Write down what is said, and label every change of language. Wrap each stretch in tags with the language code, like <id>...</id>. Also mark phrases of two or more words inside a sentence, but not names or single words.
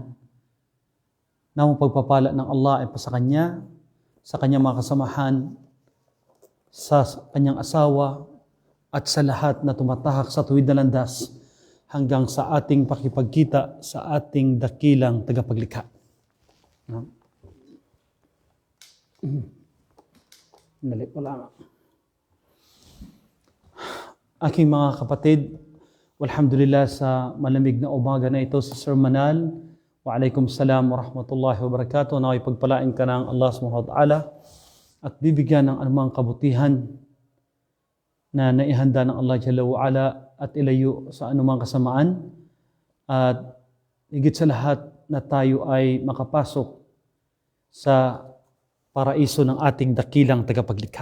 <tl>Nawang pagpapala ng Allah ay pasa kanya, sa kanyang mga kasamahan, sa kanyang asawa at sa lahat na tumatahak sa tuwid na landas hanggang sa ating pakipagkita sa ating dakilang tagapaglikha. Dali po lang. Aking mga kapatid, walhamdulillah sa malamig na umaga na ito sa Sir Manal.</tl> <ar>وعليكم السلام ورحمة الله وبركاته.</ar> <tl>Naway pagpalain ka ng Allah</tl> <ar>سبحانه وتعالى</ar> <tl>at bibigyan ng anumang kabutihan na naihanda ng Allah</tl> <ar>جل وعلا</ar> <tl>at ilayo sa anumang kasamaan. At higit sa lahat na tayo ay makapasok sa paraiso ng ating dakilang tagapaglikha.</tl>